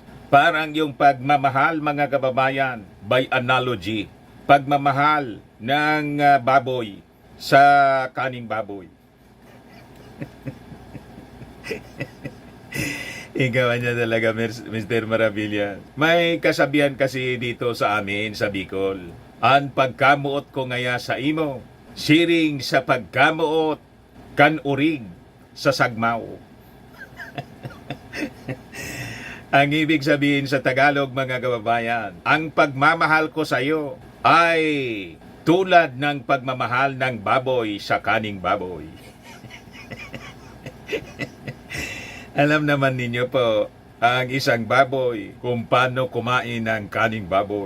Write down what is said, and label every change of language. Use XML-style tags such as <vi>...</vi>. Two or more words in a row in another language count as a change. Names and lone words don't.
<tl>Parang yung pagmamahal mga kababayan</tl> <en>by analogy,</en> <tl>pagmamahal ng baboy sa kaning baboy. Ikaw niya talaga, Mr. Maravillas. May kasabihan kasi dito sa amin, sa Bicol.</tl> <bik>Ang pagkamuot ko ngaya sa imo, siring sa pagkamuot, kanurig sa sagmaw.</bik> <tl>Ang ibig sabihin sa Tagalog, mga kababayan, ang pagmamahal ko sa iyo ay tulad ng pagmamahal ng baboy sa kaning baboy. Alam naman ninyo po, ang isang baboy kung paano kumain ng kaning baboy.</tl>